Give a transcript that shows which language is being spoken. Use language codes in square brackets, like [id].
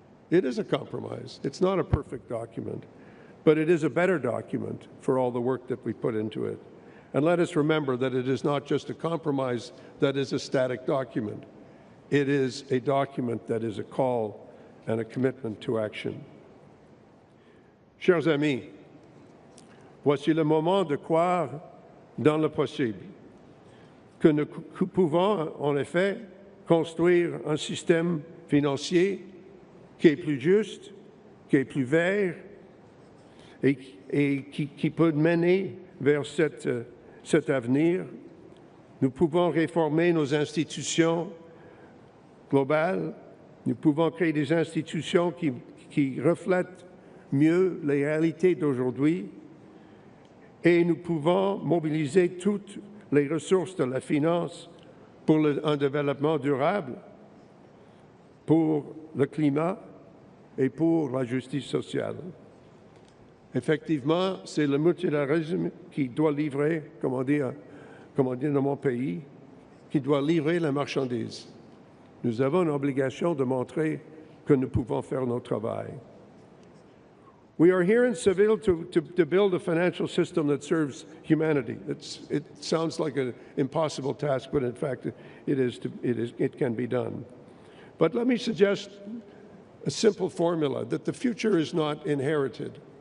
[en] It is a compromise. It's not a perfect document, but it is a better document for all the work that we put into it. And let us remember that it is not just a compromise that is a static document. It is a document that is a call and a commitment to action. [fr] Chers amis, voici le moment de croire dans le possible, que nous pouvons en effet construire un système financier qui est plus juste, qui est plus vert et qui peut mener vers cet avenir. Nous pouvons réformer nos institutions globales. Nous pouvons créer des institutions qui reflètent mieux les réalités d'aujourd'hui. Et nous pouvons mobiliser toutes les ressources de la finance pour un développement durable, pour le climat et pour la justice sociale. Effectivement, c'est le multilateralisme qui doit livrer, comme on dit dans mon pays, qui doit livrer la marchandise. Nous avons une obligation de montrer que nous pouvons faire notre travail. [en] We are here in Seville to build a financial system that serves humanity. It sounds like an impossible task, but in fact, it can be done. But let me suggest a simple formula, that the future is not inherited.